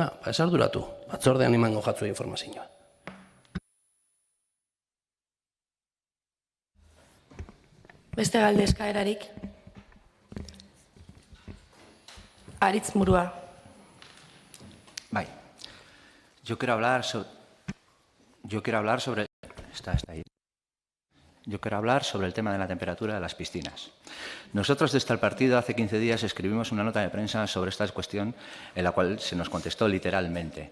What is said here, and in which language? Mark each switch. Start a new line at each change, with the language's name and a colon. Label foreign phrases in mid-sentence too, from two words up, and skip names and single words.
Basque: Ez arduratu, batzordean emango jatzu informazioa. Beste galde eskaerarik. Aritz Murua. Bai.
Spanish: Yo quiero hablar sobre el tema de la temperatura de las piscinas. Nosotros desde el partido hace 15 días escribimos una nota de prensa sobre esta cuestión en la cual se nos contestó literalmente.